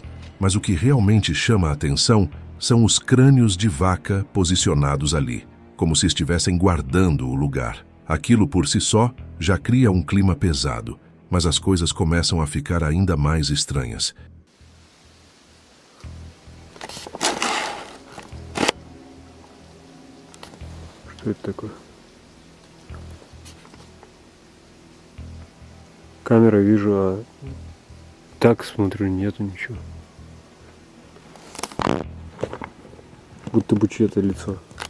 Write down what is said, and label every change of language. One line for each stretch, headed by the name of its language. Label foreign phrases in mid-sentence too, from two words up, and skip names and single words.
Portuguese: Mas o que realmente chama a atenção são os crânios de vaca posicionados ali, como se estivessem guardando o lugar. Aquilo por si só já cria um clima pesado, mas as coisas começam a ficar ainda mais estranhas. O que é такое?
Russian: Камера вижу, а так смотрю, нету ничего. Будто бы чье-то лицо.